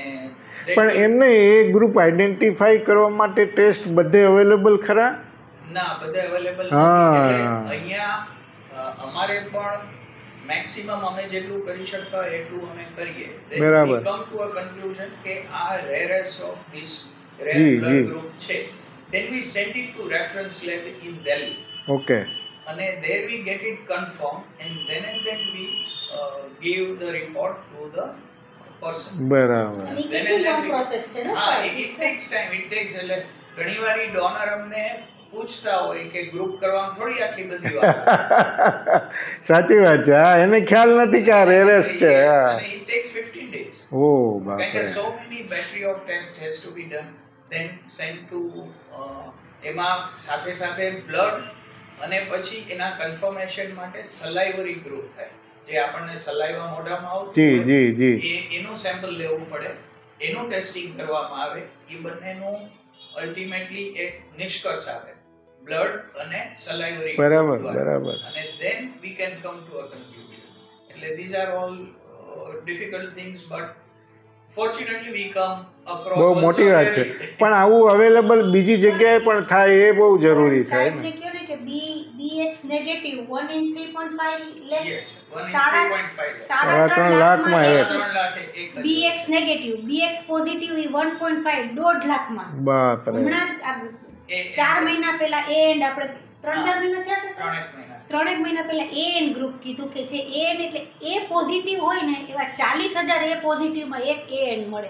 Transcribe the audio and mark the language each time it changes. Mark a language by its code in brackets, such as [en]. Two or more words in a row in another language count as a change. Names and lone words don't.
[gu] પણ એમને એ [en] group identify [gu] કરવા માટે ટેસ્ટ બધે અવેલેબલ ખરા? ના, બધે અવેલેબલ નથી. એટલે અહીંયા અમારે પણ મેક્સિમમ અમે જેટલું કરી શકતા હોય એટલું અમે કરીએ. બરાબર. [en] come to a conclusion [gu] કે આ [en] rarest of this rare blood group છે, then we send it to reference lab in Delhi. Okay. અને there we get it confirmed and then we give the report to the person. [gu] બરાબર. [en] It takes time. [gu] એટલે ઘણીવાર ડોનર અમને પૂછતા હોય કે ગ્રુપ કરવામાં થોડી આટલી બધી વાર. સાચી વાત છે. હા, એને ખ્યાલ નથી કે આ રેરેસ છે. [en] અને it takes 15 days. [gu] ઓહ બાપ રે. [en] Because so many battery of test has to be done, then sent to [gu] એમાં સાથે સાથે બ્લડ અને પછી એના કન્ફર્મેશન માટે [en] salivary group [gu] થાય, જે આપણને સલાઇવા મોઢામાં આવતું એનું સેમ્પલ લેવું પડે, એનું ટેસ્ટિંગ કરવામાં આવે. એ બંનેનું અલ્ટિમેટલી એક નિષ્કર્ષ આવે, બ્લડ અને સલાઇવરી. બરાબર બરાબર. [en] અને then we can come to a conclusion. એટલે these are all difficult things, but fortunately we come across. [gu] બહુ મોટી વાત છે. પણ આવું અવેલેબલ બીજી જગ્યાએ પણ થાય એ બહુ જરૂરી થાય ને. [en] BX negative 1 in 3.5 લાખ. Yes, 1 in 3.5 લાખ. [gu] 3 લાખમાં એક. [en] BX negative, BX positive એ 1.5 1.5 લાખમાં. [gu] બાપ રે. હમણાં જ 4 મહિના પહેલા એ એન્ડ આપણે 3-4 મહિના થયા છે. 3 મહિના પહેલા એ એન ગ્રુપ કીધું કે જે એ એન એટલે [en] A positive [gu] હોય ને એવા 40,000 [en] A positiveમાં [gu] એક એ એન મળે.